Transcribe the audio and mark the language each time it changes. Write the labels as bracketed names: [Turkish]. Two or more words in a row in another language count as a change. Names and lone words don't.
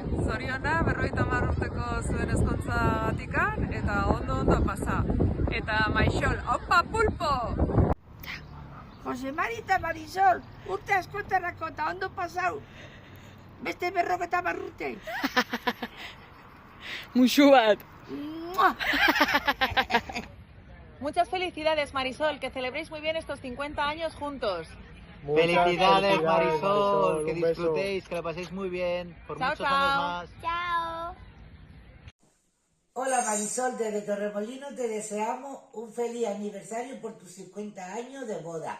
[Basque] Zoriona, 50 urteko zuen ezkontzatikan eta ondo pasa. Eta Marisol, opa pulpo! Jose Mari eta Marisol, urte askotarako eta ondo pasau. Beste 50 urte. Muxu bat! [Spanish] Muchas felicidades, Marisol, que celebréis muy bien estos 50 años juntos. Felicidades, Marisol, que disfrutéis, que lo paséis muy bien, por muchos años más. Chao. Hola Marisol, desde Torremolinos te deseamos un feliz aniversario por tus 50 años de boda.